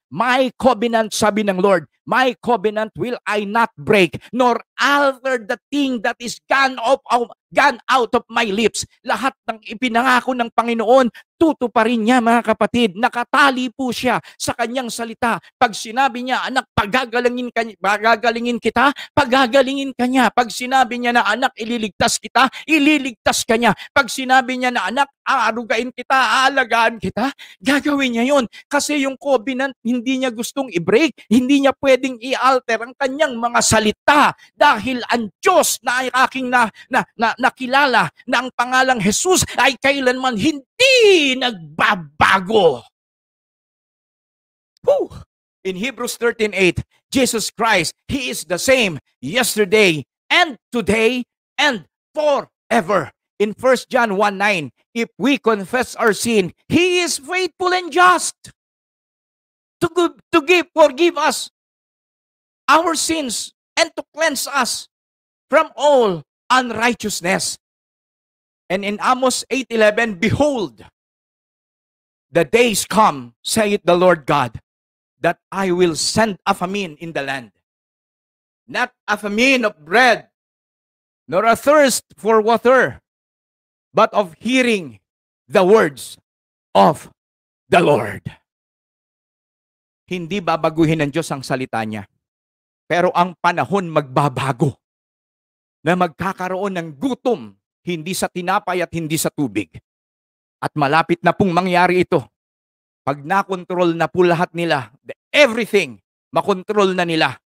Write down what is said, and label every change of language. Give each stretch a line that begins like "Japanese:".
English: My covenant,
Filipino: sabi ng Lord,
English: my covenant will I not break, nor alter the thing that is gone out of my lips.
Filipino: Lahat ng ipinangako ng Panginoon, tutuparin niya, mga kapatid. Nakatali po siya sa kanyang salita. Pag sinabi niya, anak, pagagalingin kita, pagagalingin ka niya. Pag sinabi niya na, anak, ililigtas kita, ililigtas ka niya. Pag sinabi niya na, anak, aarugain kita, aalagaan kita, gagawin niya yon. Kasi yung covenant, hindi niya gustong i-break, hindi niya pwedeng i-alter ang kanyang mga salita dahil ang Diyos na ay aking nakilala na ang pangalang Jesus ay kailanman hindi nagbabago. Whew.
English: In Hebrews 13:8, Jesus Christ, He is the same yesterday and today and forever. In 1 John 1:9, if we confess our sin, He is faithful and just to forgive us our sins and to cleanse us from all unrighteousness. And in Amos 8:11, behold, the days come, saith the Lord God, that I will send a famine in the land. Not a famine of bread, nor a thirst for water, but of hearing the words of the Lord.
Filipino: Hindi babaguhin ng Diyos ang salita niya. Pero ang panahon magbabago. Na magkakaroon ng gutom, hindi sa tinapay at hindi sa tubig. At malapit na pong mangyari ito. Pag nakontrol na po lahat nila, everything, makontrol na nila.